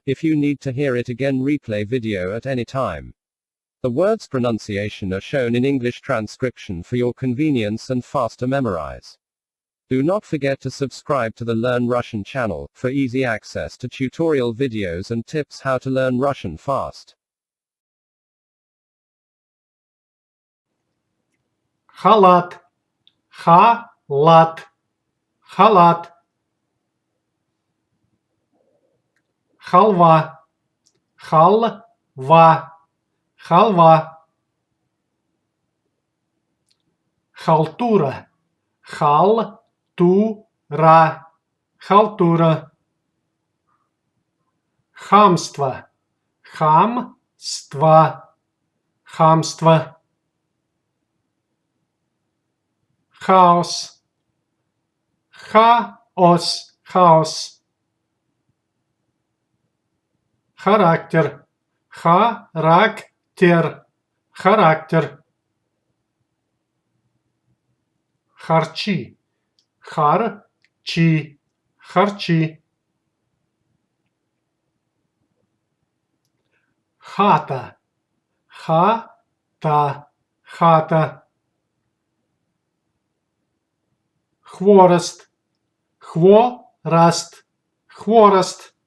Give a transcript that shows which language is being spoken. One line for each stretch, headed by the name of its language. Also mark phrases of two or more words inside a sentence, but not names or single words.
English: If you need to hear it again, replay video at any time. The words' pronunciation are shown in English transcription for your convenience and faster memorize. Do not forget to subscribe to the Learn Russian channel for easy access to tutorial videos and tips how to learn Russian fast.
Russian: Халат, халат, халат. Халва, халва, халва. Халтура, халтура, халтура. Хамство, хамство, хамство. Хаос, хаос, хаос. Характер, характер, характер. Харчи, харчи, харчи. Хата, хата, хата. Хворост, хворост, хворост.